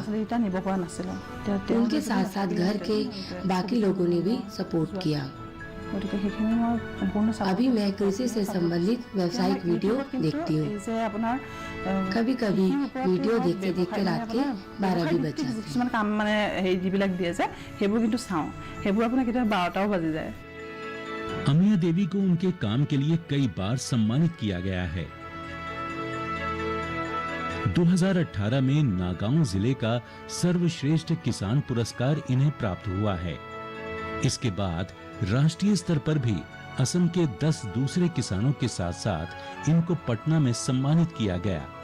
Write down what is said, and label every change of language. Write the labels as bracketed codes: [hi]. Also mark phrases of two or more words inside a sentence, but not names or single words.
[hi] उनके साथ साथ घर के बाकी लोगों ने भी सपोर्ट किया। अभी मैं कृषि से संबंधित व्यावसायिक वीडियो देखती हूँ। कभी कभी वीडियो देखते देखते रात के 12 भी बज जाते हैं। काम माने [as] যিবিলাক দিয়ে যে সেইবোৰ কিন্তু চাওঁ, সেইবোৰ আপোনাৰ কেতিয়াবা 12টাও বাজি যায়। [hi] अमिया देवी को उनके काम के लिए कई बार सम्मानित किया गया है। 2018 में नागांव जिले का सर्वश्रेष्ठ किसान पुरस्कार इन्हें प्राप्त हुआ है। इसके बाद राष्ट्रीय स्तर पर भी असम के 10 दूसरे किसानों के साथ साथ इनको पटना में सम्मानित किया गया।